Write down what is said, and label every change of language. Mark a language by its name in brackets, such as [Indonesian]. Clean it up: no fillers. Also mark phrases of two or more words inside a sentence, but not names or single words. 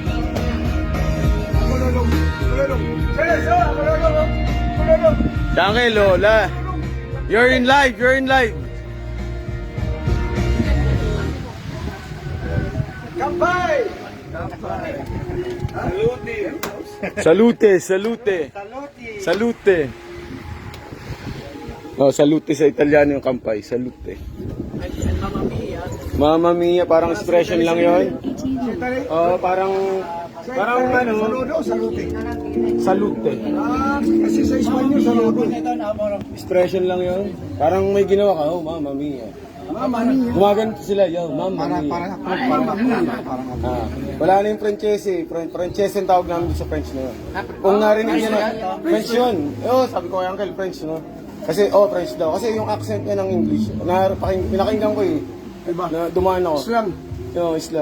[German] Dangke, Lola. [English] You're in live. [Japanese] Kampay! [Italian] Salute. [Filipino] Oh, salute sa Italiano yung kampay. [Italian] Salute. Mamma mia, [Filipino] parang expression lang yon. Oh, parang ano? Saludo o salute? [Italian] Salute. [Filipino] Kasi sa Espanyol, saludo. Expression lang yon. Parang may ginawa ka, [Italian] oh, mamma mia. [Filipino] Mama niya. Gumaganto sila, [Italian] yo, mamma mia. [Filipino] Wala na yung Francese. Francese ang tawag namin sa French na yun. Kung narinig niya na, French yun. Oh, sabi ko kay Uncle, French, no? Kasi, French daw. Kasi yung accent niya ng English, pinakinggan ko eh. Diba? Na dumaan ako. Islam. Islam.